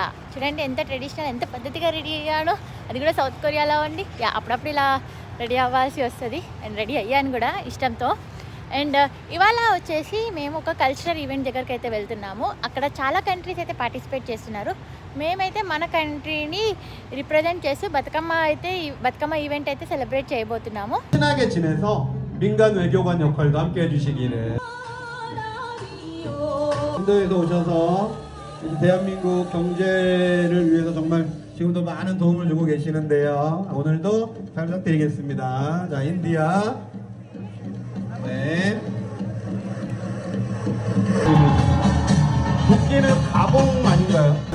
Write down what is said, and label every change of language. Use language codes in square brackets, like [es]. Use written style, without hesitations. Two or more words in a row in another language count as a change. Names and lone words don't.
[te] చూడండి ఎంత ట్రెడిషనల్, ఎంత పద్ధతిగా రెడీ అయ్యాను. అది కూడా సౌత్ కొరియాలో ఉండి అప్పుడప్పుడు ఇలా రెడీ అవ్వాల్సి వస్తుంది. అండ్ రెడీ అయ్యాను కూడా ఇష్టంతో. అండ్ ఇవాళ వచ్చేసి మేము ఒక [en] cultural event [te] దగ్గరికి అయితే వెళ్తున్నాము. అక్కడ చాలా కంట్రీస్ అయితే పార్టిసిపేట్ చేస్తున్నారు. మేమైతే మన కంట్రీని రిప్రజెంట్ చేస్తూ బతుకమ్మ ఈవెంట్ అయితే సెలబ్రేట్ చేయబోతున్నాము. [ko] 친하게 지내서 민간 외교관 역할도 함께 해주시기를. 인도에서 오셔서 대한민국 경제를 위해서 정말 지금도 많은 도움을 주고 계시는데요. 오늘도 잘 부탁드리겠습니다. 자, 인디아. 네. 국기는 가봉 아닌가요? 네.